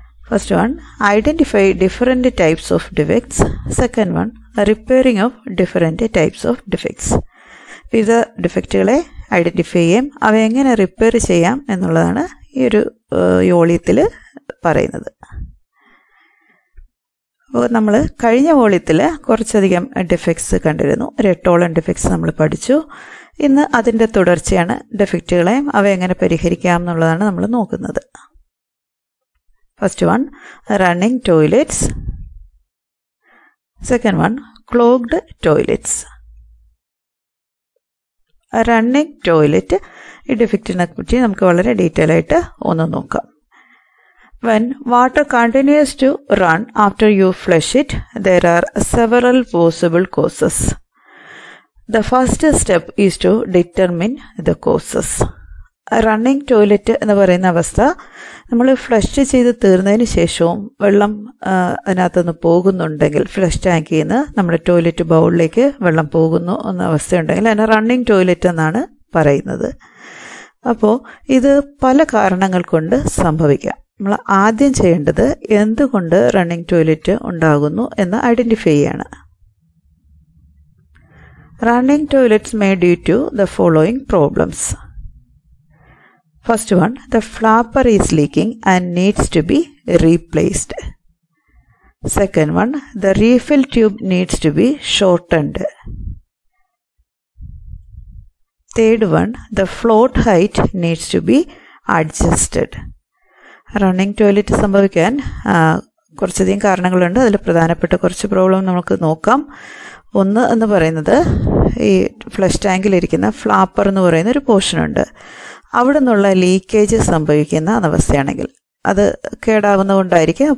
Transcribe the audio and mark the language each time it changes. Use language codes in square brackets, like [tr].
[en] First one, identify different types of defects. Second one, repairing of different types of defects. [ml] വിവിധ ഡിഫക്റ്റുകളെ identify ചെയ്യാം, അവ എങ്ങനെ repair ചെയ്യാം എന്നുള്ളതാണ് ഈ ഒരു വോള്യത്തിൽ പറയുന്നത്. അപ്പോൾ നമ്മൾ കഴിഞ്ഞ വോള്യത്തിൽ കുറച്ചധികം ഡിഫക്ട്സ് കണ്ടിരുന്നു. 8ഓളം ഡിഫക്ട്സ് നമ്മൾ പഠിച്ചു. ഇന്ന് അതിൻ്റെ തുടർച്ചയാണ്. ഡിഫക്റ്റുകളെ അവ എങ്ങനെ പരിഹരിക്കാം എന്നുള്ളതാണ് നമ്മൾ നോക്കുന്നത്. [en] First one, running toilets. Second one, clogged toilets. [ml] Running toilet ഈ ഡിഫക്റ്റിനെ പറ്റി നമുക്ക് വളരെ ഡീറ്റെയിൽ ആയിട്ട് ഒന്ന് നോക്കാം. [en] When water continues to run after you flush it, there are several possible causes. The first step is to determine the causes. [ml] Running toilet എന്ന് പറയുന്ന അവസ്ഥ നമ്മൾ ഫ്ലഷ് ചെയ്ത് തീർന്നതിന് ശേഷവും വെള്ളം അതിനകത്തുനിന്ന് പോകുന്നുണ്ടെങ്കിൽ, ഫ്ലഷ് ടാങ്കിൽ നിന്ന് നമ്മുടെ ടോയ്ലറ്റ് ബൗളിലേക്ക് വെള്ളം പോകുന്നു എന്ന അവസ്ഥയുണ്ടെങ്കിൽ അതിനെ റണ്ണിങ് ടോയ്ലറ്റ് എന്നാണ് പറയുന്നത്. അപ്പോൾ ഇത് പല കാരണങ്ങൾ കൊണ്ട് സംഭവിക്കാം. നമ്മൾ ആദ്യം ചെയ്യേണ്ടത് എന്തുകൊണ്ട് റണ്ണിങ് ടോയ്ലറ്റ് ഉണ്ടാകുന്നു എന്ന് ഐഡൻറ്റിഫൈ ചെയ്യാണ്. [en] Running toilets may due to the following problems. First one, the flapper is leaking and needs to be replaced. Second one, the refill tube needs to be shortened. Third one, the float height needs to be adjusted. [ml] Running toilet സംഭവിക്കാൻ കുറച്ചധികം കാരണങ്ങളുണ്ട്. അതിൽ പ്രധാനപ്പെട്ട കുറച്ച് problem നമുക്ക് നോക്കാം. ഒന്ന് എന്ന് പറയുന്നത് ഈ ഫ്ലഷ് ടാങ്കിലിരിക്കുന്ന ഫ്ലാപ്പർ എന്ന് പറയുന്ന ഒരു പോർഷനുണ്ട്. അവിടെ നിന്നുള്ള ലീക്കേജ് സംഭവിക്കുന്ന അവസ്ഥയാണെങ്കിൽ അത് കേടാവുന്നതുകൊണ്ടായിരിക്കും.